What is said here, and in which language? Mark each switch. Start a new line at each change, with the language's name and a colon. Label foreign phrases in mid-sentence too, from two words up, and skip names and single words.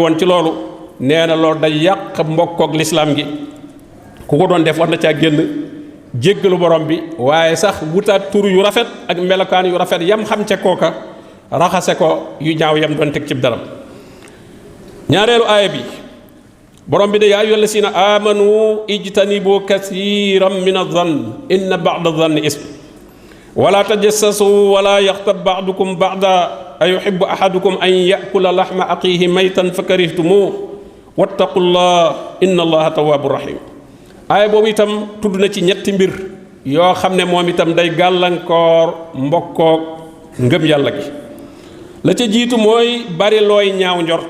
Wolof: woon ci loolu nee na loolu day yàq mbokkook lislaam gi ku ko doon def war na caa génn jéggalu borom bi waaye sax wutaat tur yu rafet ak melokaan yu rafet yam xam ca kooka raxase ko yu ñaaw yam doon teg cib daram ñaareelu aaya bi borom bi de
Arabic: يا أيها الذين آمنوا اجتنبوا كثيرا من الظن إن بعض الظن إثم ولا تجسسوا ولا يغتب بعضكم بعضا أيحب أحدكم أن يأكل لحم أخيه ميتا فكرهتموه واتقوا الله إن الله تواب رحيم
Wolof: aaya boobu itam tudd na ci ñetti mbir yoo xam ne moom itam day gàllankoor mbokkook ngëm yàlla gi la ca jiitu mooy bari looy ñaaw